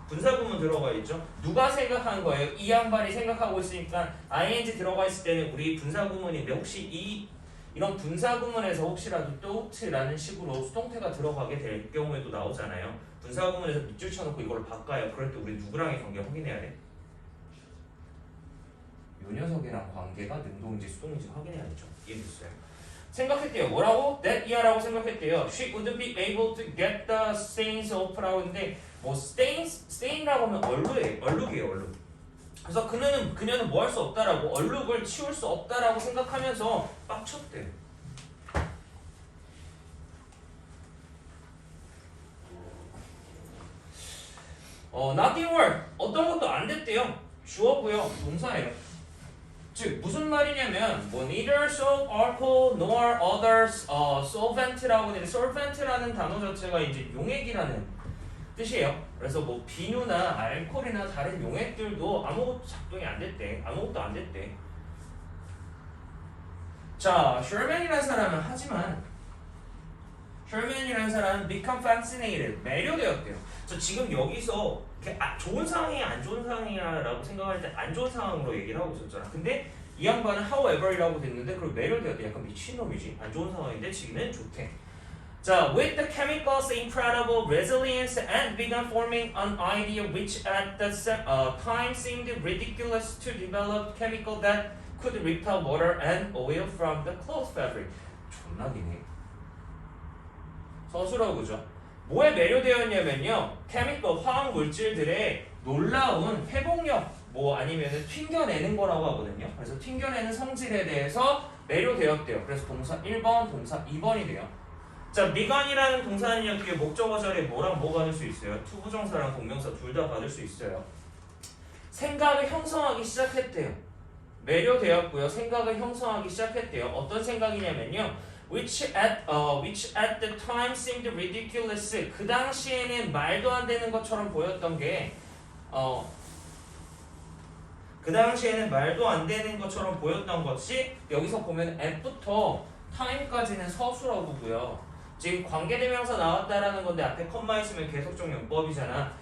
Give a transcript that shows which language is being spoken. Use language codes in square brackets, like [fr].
[ko] 분사구문 들어가 있죠. 누가 생각한 거예요? 이 양반이 생각하고 있으니까 ing 들어가 있을 때는 우리 분사구문인데 혹시 이런 분사구문에서 혹시라도 thought라는 식으로 수동태가 들어가게 될 경우에도 나오잖아요. 분사구문에서 밑줄 쳐놓고 이걸 바꿔요. 그럴 때 우리 누구랑의 관계 확인해야 돼? 이 녀석이랑 관계가 능동인지 수동인지 확인해야겠죠. 이해됐어요? 생각했대요. 뭐라고? that year 라고 생각했대요. [en] She wouldn't be able to get the stains off [ko] 라고 했는데 뭐 [en] stain [ko] 라고 하면 얼룩이에요. 얼룩. 그래서 그녀는 뭐 할 수 없다라고 얼룩을 치울 수 없다라고 생각하면서 빡쳤대요. [en] nothing work. [ko] 어떤 것도 안 됐대요. 주어고요. 동사예요. 즉 무슨 말이냐면 뭐 [en] neither soap, alcohol, nor others solvent [ko] 라고 하는데 solvent라는 단어 자체가 이제 용액이라는 뜻이에요. 그래서 뭐 비누나 알코올이나 다른 용액들도 아무것도 작동이 안 됐대. 아무것도 안 됐대. 자, 셜맨이라는 사람은 하지만 셜맨이라는 사람은 [en] become fascinated, [ko] 매료되었대요. 저 지금 여기서 좋은 상황이야 안 좋은 상황이야라고 생각할 때 안 좋은 상황으로 얘기를 하고 있었잖아. 근데 이 양반은 however이라고 됐는데 그걸 매료되었대. 약간 미친놈이지. 안 좋은 상황인데 지금은 좋대. [en] 자, with the chemical's incredible resilience and began forming an idea which at the time seemed ridiculous to develop chemical that could repel water and oil from the cloth fabric. [ko] 존나 기네. 서술하고 그죠? 뭐에 매료되었냐면요, 케미컬 화학 물질들의 놀라운 회복력, 뭐 아니면은 튕겨내는 거라고 하거든요. 그래서 튕겨내는 성질에 대해서 매료되었대요. 그래서 동사 1번, 동사 2번이 돼요. 자, 미간이라는 동사는요, 뒤에 목적어 자리에 뭐랑 뭐 받을 수 있어요? 투부정사랑 동명사 둘 다 받을 수 있어요. 생각을 형성하기 시작했대요. 매료되었고요. 생각을 형성하기 시작했대요. 어떤 생각이냐면요, [en] which at the time seemed ridiculous. [ko] 그 당시에는 말도 안 되는 것처럼 보였던 게, 그 당시에는 말도 안 되는 것처럼 보였던 것이 여기서 보면 at부터 time까지는 서술어 보고요. 지금 관계대명사 나왔다라는 건데 앞에 컴마 있으면 계속적 용법이잖아.